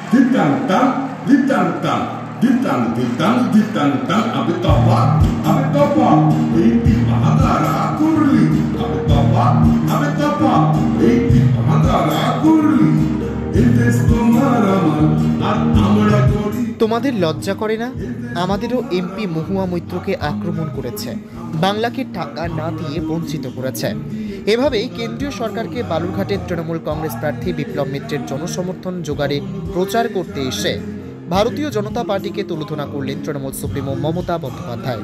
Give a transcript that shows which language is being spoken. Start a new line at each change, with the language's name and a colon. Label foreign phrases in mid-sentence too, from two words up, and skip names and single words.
Bangla: Ditang-tang, ditang-tang, ditang-ditang, ditang-tang, abitopa, iti pahagara kurli, abitopa, iti pahagara kurli, indes kumaraman, at amra kori. তোমাদের লজ্জা করে না? আমাদেরও এমপি মহুয়া মৈত্রকে আক্রমণ করেছে, বাংলাকে টাকা না দিয়ে বঞ্চিত করেছে। এভাবেই কেন্দ্রীয় সরকারকে বালুরঘাটের তৃণমূল কংগ্রেস প্রার্থী বিপ্লব মিত্রের জনসমর্থন জোগাড়ে প্রচার করতে এসে ভারতীয় জনতা পার্টিকে তুলোধনা করলেন তৃণমূল সুপ্রিমো মমতা বন্দ্যোপাধ্যায়।